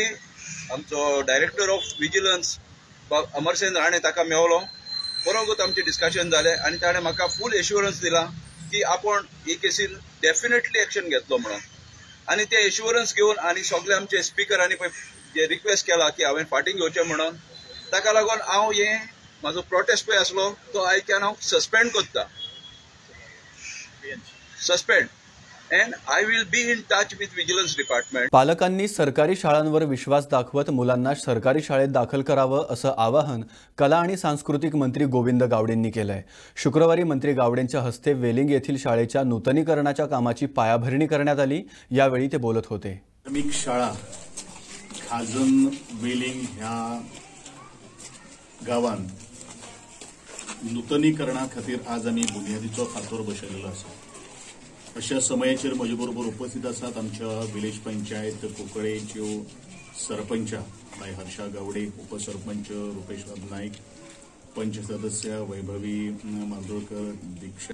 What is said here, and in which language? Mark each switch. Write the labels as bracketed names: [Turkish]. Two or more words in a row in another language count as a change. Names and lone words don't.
[Konkani] आमचो [English] director of vigilance [Konkani] अमरसेन राणे ताका मेवलो बरोबर आमचें डिस्कशन जालें आनी ताणें म्हाका [English] full assurance [Konkani] दिला की आपण हे केसीन [English] definitely action [Konkani] घेतलो म्हणून आनी ते एश्युरन्स घेवन आनी सगळे आमचे स्पिकरांनी पळय जे रिक्वेस्ट केला की हांवें फाटीं घेवचें म्हणून ताका लागून हांव हे म्हाजो प्रोटेस्ट पळय आसलो तो आयच्यान हांव सस्पेंड करता सस्पेंड [English] and I will be in touch with vigilance department. [Marathi] पालकांनी सरकारी शाळांवर विश्वास दाखवत मुलांना सरकारी शाळेत दाखल करावं असं आवाहन कला आणि सांस्कृतिक मंत्री गोविंद गावडेंनी केलंय. शुक्रवारी मंत्री गावडेंच्या हस्ते वेलिंग येथील शाळेच्या नूतनीकरणाच्या कामाची पायाभरणी करण्यात आली. यावेळी ते बोलत होते. [Konkani] प्राथमिक शाळा खाजन वेलिंग ह्या गावान नूतनीकरणा खातीर आज आमी बुनयादीचो फातर बसयलेलो आसा. अशा समयाचेर म्हजे बरोबर उपस्थित आसात आमच्या विलेज पंचायत कोकळेच्यो सरपंच बाय हर्षा गावडे, उपसरपंच रुपेश्वर नाईक, पंच सदस्य वैभवी मांदोळकर, दीक्षा.